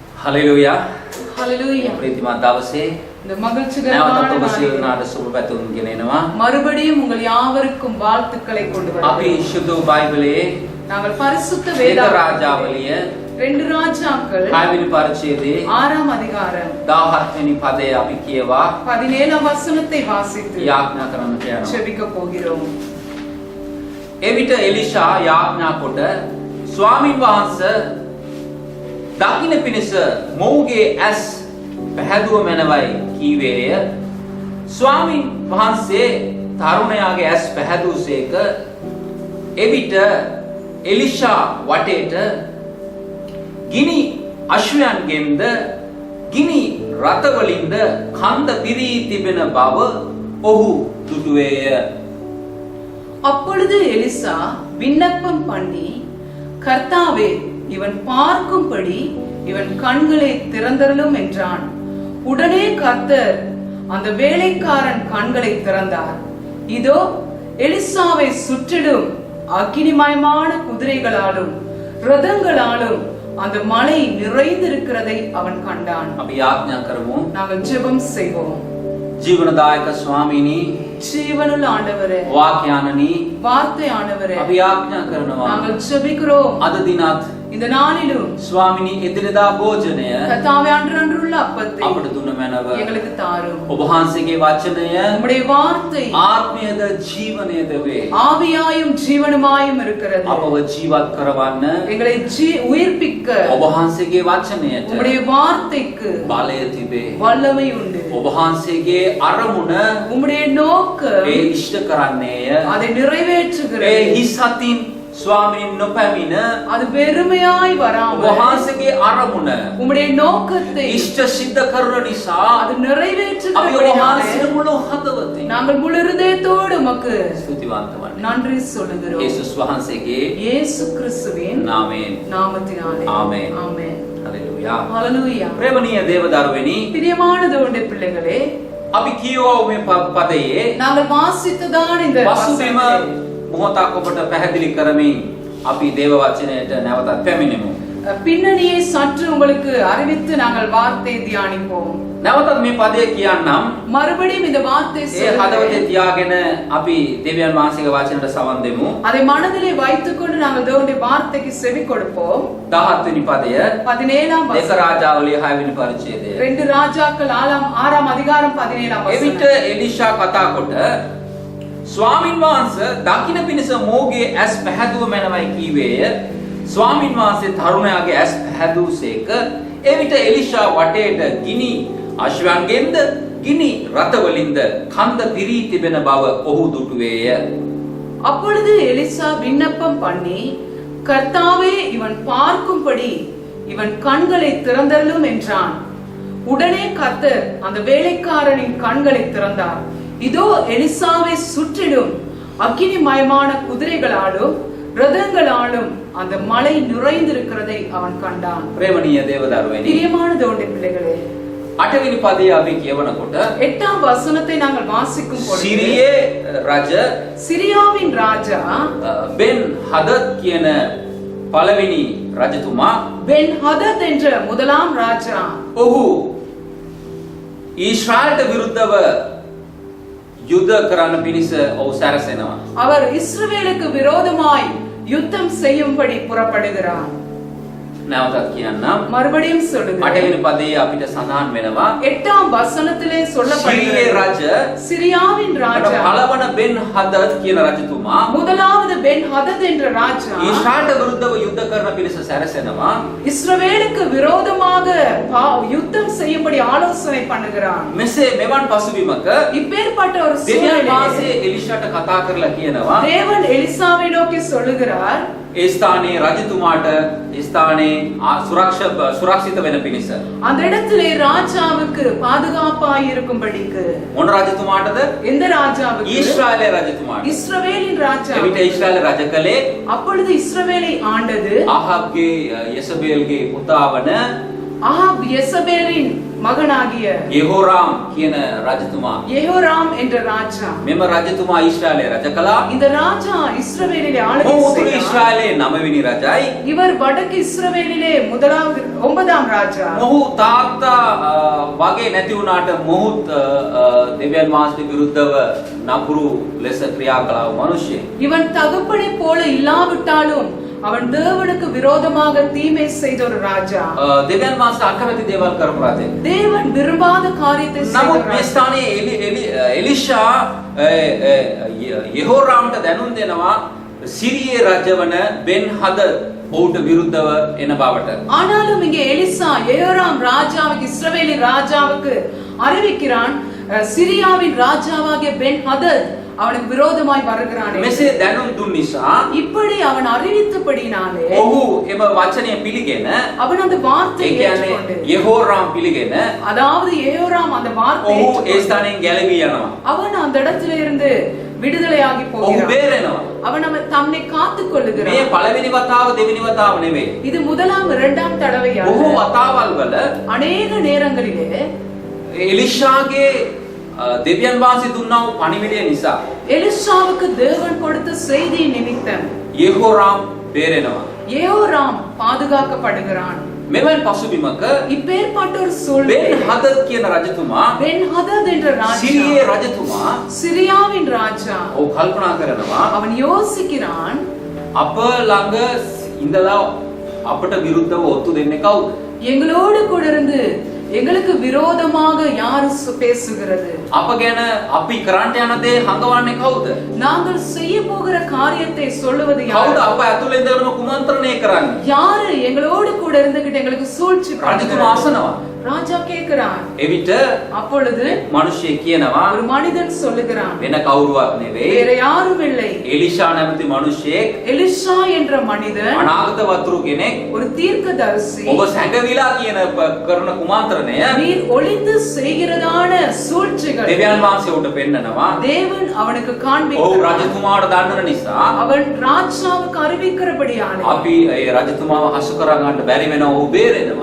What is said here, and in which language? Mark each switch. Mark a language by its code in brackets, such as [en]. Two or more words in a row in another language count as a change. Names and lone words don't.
[si] හලෙලූයා. Hallelujah. ප්‍රීතිමත් දවසේ [ta] இந்த மகிழ்ச்சிகரமான [si] නැවතත් ඔබ සියලු [ta] நாளில் [si] දෙනාට සුබ පැතුම් ගෙනෙනවා. [ta] மறுபடியும் உங்கள் யாவருக்கும் வாழ்த்துக்களை கொண்டு [si] අපි [ta] வருகிறோம். [si] ශුද්ධ බයිබලයේ [ta] நாங்கள் பரிசுத்த [si] ඒක [ta] வேதாகமத்தில் [si] රාජාවලිය [ta] 2 ராஜாக்கள் [si] 6 වෙනි පරිච්ඡේදයේ [ta] 6ஆம் அதிகாரம் [si] 17 වෙනි පදය අපි කියවා [ta] 17ஆம் வசனத்தை வாசித்து [si] යාඥා කරන්නට යනවා. [ta] ஜெபிக்க போகிறோம். [si] එවිට එලිෂා යාඥා කොට ස්වාමින් වහන්සේ දකින්න පිණිස මොහුගේ ඇස් පැහැදුව මැනවයි කීවේය. ස්වාමින් වහන්සේ තරුණයාගේ ඇස් පැහැදුවසේක. එවිට එලිෂා වටේට ගිනි අශ්වයන්ගෙන්ද ගිනි රථවලින්ද කන්ද පිරී තිබෙන බව ඔහු දුටුවේය. [ta] அப்பொழுது எலிசா விண்ணப்பம் பண்ணி, கர்த்தாவே, இவன் பார்க்கும்படி இவன் கண்களை திறந்தருளும் என்றான். உடனே கர்த்தர் அந்த வேலைக்காரன் கண்களை திறந்தார். இதோ எலிசாவை சுற்றிலும் அக்கினிமயமான குதிரைகளாலும் ரதங்களாலும் அந்த மலை நிறைந்திருக்கிறதை அவன் கண்டான். [si] අපි යාඥා කරමු. [ta] நாங்கள் ஜெபம் செய்வோம். [si] ජීවනදායක ස්වාමීනි, [ta] ஜீவனுள்ள ஆண்டவரே, [si] වාක්‍යානනි, [ta] வார்த்தை ஆண்டவரே, [si] අපි යාඥා කරනවා. [ta] நாங்கள் ஜெபிக்கிறோம். [si] අද දිනත් [ta] இந்த நாளிலும் [si] ස්වාමිනී එදිනෙදා භෝජනය [ta] கர்த்தாவே, அன்றன்றுள்ள அப்பத்தை [si] අපට දුන්න මැනව. [ta] எங்களுக்கு தாரும். [si] ඔබ වහන්සේගේ වචනය [ta] உம்முடைய வார்த்தை [si] ආත්මයද ජීවනයද වේ. [ta] ஆவியாயும் ஜீவனுமாயும் இருக்கிறது. [si] අපව ජීවත් කරවන්න [ta] எங்களை உயிர்ப்பிக்க [si] ඔබ වහන්සේගේ වචනයට [ta] உம்முடைய வார்த்தைக்கு [si] බලය තිබේ. [ta] வல்லமை உண்டு. [si] ඔබ වහන්සේගේ අරමුණ [ta] உம்முடைய நோக்கம் [si] ඒ ඉෂ්ට කරන්නේය. [ta] அதை [si] ඒ [ta] நிறைவேற்றுகிறது. [si] හිස් අතින් ස්වාමීන් නොපැමිණ [ta] அது வெறுமையாய் [si] ඔබ [ta] வராமல் [si] වහන්සේගේ අරමුණ [ta] உம்முடைய நோக்கத்தை [si] ඉෂ්ට සිද්ධ කරන නිසා [ta] அது [si] අපි ඔබ [ta] நிறைவேற்றுகிறபடினாலே [si] වහන්සේ මුළු හදවතින් [ta] நாங்கள் முழு இருதயத்தோடு உமக்கு [si] ස්තුතිවන්ත වන්න. [ta] நன்றி சொல்லுகிறோம். [si] යේසුස් වහන්සේගේ [ta] இயேசு கிறிஸ்துவின் [si] නාමයෙන් [ta] நாமத்தினாலே. ஆமென். ஆமென். [si] හලෙලූයා. [ta] ஹalleluya. [si] ප්‍රේමණීය දේවදරුවනි, [ta] பிரியமான தேவனுடைய பிள்ளைகளே, [si] අපි කියවෝ මේ පදයේ [ta] நாங்கள் வாசித்ததான இந்த [si] පසුබිම [ta] வசனத்தை [si] මොහොතක් ඔබට පැහැදිලි කරමින් අපි දේව වචනයට නැවතත් පැමිණෙමු. [ta] பின்னணியை சற்று உங்களுக்கு அறிவித்து நாங்கள் வார்த்தை தியானிப்போம். [si] නැවතත් මේ පදය කියන්නම්. [ta] மறுபடியும் இந்த வார்த்தை [si] ඒ හදවතේ තියාගෙන අපි දෙවියන් වහන්සේගේ වචනයට සවන් දෙමු. [ta] அதை மனதிலே வைத்துக்கொண்டு நாங்கள் தேவனுடைய வார்த்தைக்கு செவி கொடுப்போம். [si] 17 වෙනි පදය [ta] 17ஆம் [si] ඒක [ta] வசனம். [si] රාජාවලිය 6 වෙනි පරිච්ඡේදය. [ta] 2 ராஜாக்கள் 6ஆம் அதிகாரம் 17ஆம் [si] එවිට [ta] வசனம். [si] එලිෂා කතා කොට ස්වාමින් වහන්සේ දකින්න පිණිස මොහුගේ ඇස් පැහැදුව මැනවයි කීවේය. ස්වාමින් වහන්සේ තරුණයාගේ ඇස් පැහැදුවසේක. එවිට එලිෂා වටේට ගිනි අශ්වයන්ගෙන්ද ගිනි රථවලින්ද කන්ද පිරී තිබෙන බව ඔහු දුටුවේය. [ta] அப்பொழுது எலிசா விண்ணப்பம் பண்ணி, கர்த்தாவே, இவன் பார்க்கும்படி இவன் கண்களை திறந்தருளும் என்றான். உடனே கர்த்தர் அந்த வேலைக்காரனின் கண்களை திறந்தார். இதோ எலிசாவை சுற்றிலும் அக்கினிமயமான குதிரைகளாலும் ரதங்களாலும் அந்த மலை நிறைந்திருக்கிறதை அவன் கண்டான். [si] ප්‍රේමණීය දේවදරුවනි, [ta] பிரியமான தேவனுடைய பிள்ளைகளே, [si] 8 වෙනි පදය අපි කියවනකොට [ta] 8ஆம் வசனத்தை நாங்கள் வாசிக்கும் பொழுது, [si] සිරියේ රජ [ta] சிரியாவின் ராஜா [si] බෙන් හදත් කියන පළවෙනි රජතුමා [ta] பென் ஹதத் என்ற முதலாம் ராஜா [si] ඔහු ඊශ්‍රායලට විරුද්ධව යුද්ධ කරන්න පිණිස ඔහු සැරසෙනවා. [ta] அவர் இஸ்ரவேலுக்கு விரோதமாய் யுத்தம் செய்யும்படி புறப்படுகிறார். [si] නැවතත් කියන්නම්. [ta] மறுபடியும் 8 சொல்லுகிறேன். [si] වෙනි පදයේ අපිට සඳහන් වෙනවා [ta] 8ஆம் வசனத்திலே [si] සිරියේ [ta] சொல்லப்படுகிறது, [si] රජ [ta] சிரியாவின் ராஜா [si] පළවන බෙන් හදත් කියන රජතුමා [ta] முதலாவது பென் ஹதத் என்ற ராஜா [si] ඊශ්‍රායලට විරුද්ධව යුද්ධ කරන පිණිස සැරසෙනවා. [ta] இஸ்ரவேலுக்கு விரோதமாக யுத்தம் செய்யும்படி ஆலோசனை பண்ணுகிறான். [si] මෙසේ මෙවන් පසුබිමක [ta] இப்பேற்பட்ட ஒரு [si] දෙවියන් [ta] சூழ்நிலையிலே [si] වහන්සේ එලිෂාට කතා කරලා කියනවා [ta] தேவன் எலிசாவை நோக்கி சொல்லுகிறார், [si] ඒ ස්ථානයේ රජතුමාට ඒ ස්ථානයේ සුරක්ෂිත වෙන පිණිස. [ta] அந்த இடத்திலே ராஜாவுக்கு பாதுகாப்பாய் இருக்கும்படிக்கு. [si] මොන රජතුමාටද? [ta] எந்த ராஜாவுக்கு? [si] ඊශ්‍රායලයේ රජතුමාට. [ta] இஸ்ரவேலின் ராஜா. [si] එවිට ඊශ්‍රායල රජ කලේ [ta] அப்பொழுது இஸ்ரவேலை ஆண்டது [si] ආහාබ්ගේ යෙසබේල්ගේ පුතා වන [ta] ஆகாப் யெசபேலின் மகனாகிய [si] යෙහෝරාම් කියන රජතුමා [ta] யெகோராம் என்ற ராஜா. [si] මෙම රජතුමා ඊශ්‍රායලයේ රජ කළා. [ta] இந்த ராஜா இஸ்ரவேலிலே ஆளுகை [si] මොහු උතුරු [ta] செய்தார். [si] ඊශ්‍රායලයේ 9 වෙනි රජයි. [ta] இவர் வடக்கு இஸ்ரவேலிலே முதலாவது 9ஆம் ராஜா. [si] මොහු තාත්තා වගේ නැති වුණාට මොහුත් දෙවියන් වහන්සේට විරුද්ධව නපුරු ලෙස ක්‍රියා කළා වූ මිනිසෙක්. [ta] இவன் தகப்பனை போல இல்லாவிட்டாலும் அவன் தேவனுக்கு விரோதமாக தீமை செய்த ஒரு ராஜா. [si] දෙවියන් වහන්සේ අකමැති දේවල් කරපු රජෙක්. [ta] தேவன் விரும்பாத காரியத்தை செய்த [si] නමුත් මේ [ta] ராஜா. [si] ස්ථානයේ එලිෂා යෙහෝරාම්ට දැනුම් දෙනවා සිරියේ රජවන බෙන් හදද් ඔහුට විරුද්ධව එන බවට. [ta] ஆனாலும் இங்கே எலிசா யெகோராம் ராஜாவுக்கு இஸ்ரவேலின் ராஜாவுக்கு அறிவிக்கிறான், சிரியாவின் ராஜாவாகிய பென் ஹதத் அவனுக்கு விரோதமாய் வருகிறான். [si] මෙසේ දැනුම් දුන් නිසා [ta] இப்படி அவன் அறிவித்தபடினாலே [si] ඔහු එම වචනය පිළිගෙන [ta] அவன் அந்த [si] ඒ [ta] வார்த்தையை [si] කියන්නේ [ta] ஏற்றுக்கொண்டு, [si] යෙහෝරාම් පිළිගෙන [ta] அதாவது யெகோராம் அந்த வார்த்தையை [si] ඔහු ඒ [ta] ஏற்றுக்கொண்டு, [si] ස්ථානයෙන් ගැලවී යනවා. [ta] அவன் அந்த இடத்துல இருந்து விடுதலையாகி [si] ඔහු [ta] போகிறான். [si] බේරෙනවා. [ta] அவன் தன்னை காத்துக் [si] මේ [ta] கொள்ளுகிறான். [si] පළවෙනි වතාව දෙවෙනි වතාව නෙවෙයි. [ta] இது முதலாம் இரண்டாம் தடவையாக [si] බොහෝ වතාවල් වල [ta] அநேக நேரங்களிலே [si] එලිෂාගේ දෙවියන් වහන්සේ දුන්නා වූ පණිවිඩය නිසා [ta] எலிசாவுக்கு தேவன் கொடுத்த செய்தி நிமித்தம் [si] යෙහෝරාම් බේරෙනවා. [ta] யெகோராம் பாதுகாக்கப்படுகிறான். [si] මෙවන් පසුබිමක [ta] இப்பேற்பட்ட ஒரு [si] බෙන් [ta] சூழ்நிலை [si] හදද් කියන රජතුමා [ta] பென் ஹதத் என்ற [si] සිරියේ [ta] ராஜா, [si] රජතුමා [ta] சிரியாவின் ராஜா, [si] ඔහු කල්පනා කරනවා [ta] அவன் யோசிக்கிறான், [si] අප ළඟ ඉඳලා අපට විරුද්ධව ඔත්තු දෙන්නේ කවුද? [ta] எங்களோடு கூட இருந்து எங்களுக்கு விரோதமாக யாரு பேசுகிறது? [si] අප ගැන අපි කරන්ට යන දේ හංගවන්නේ කවුද? [ta] நாங்கள் செய்ய போகிற காரியத்தை சொல்லுவது [si] කවුද [ta] யார்? [si] අප ඇතුළේ ඉඳලාම කුමන්ත්‍රණය කරන්නේ? [ta] யாரு எங்களோடு கூட இருந்துகிட்டு எங்களுக்கு சூழ்ச்சி [si] රජතුමා [ta] பண்ணுகிறார்? [si] අසනවා. [ta] ராஜா கேட்கிறான். [si] එවිට [ta] அப்பொழுது [si] මිනිහෙක් කියනවා [ta] ஒரு மனிதன் சொல்லுகிறான், [si] වෙන කවුරුවත් නෙවෙයි. [ta] வேற யாரும் இல்லை, [si] එලිෂා නැමැති මිනිහෙක් [ta] எலிஷா என்ற மனிதன் [si] අනාගත වතුරු කෙනෙක් [ta] ஒரு தீர்க்கதரிசி. [si] ඔබ සැඟවිලා කියන කරන කුමන්ත්‍රණය [ta] நீர் ஒளிந்து செய்கிறதான சூழ்ச்சிகள் [si] දෙවියන් වහන්සේ උට පෙන්නනවා. [ta] தேவன் அவனுக்கு [si] ඔහු [ta] காண்பிக்கிறார். [si] රජතුමාට දන්නන නිසා [ta] அவன் ராஜாவுக்கு அறிவிக்கிறபடியாலே [si] අපි ඒ රජතුමාව හසු කරගන්න බැරි වෙනවා. ඔහු බේරෙනවා.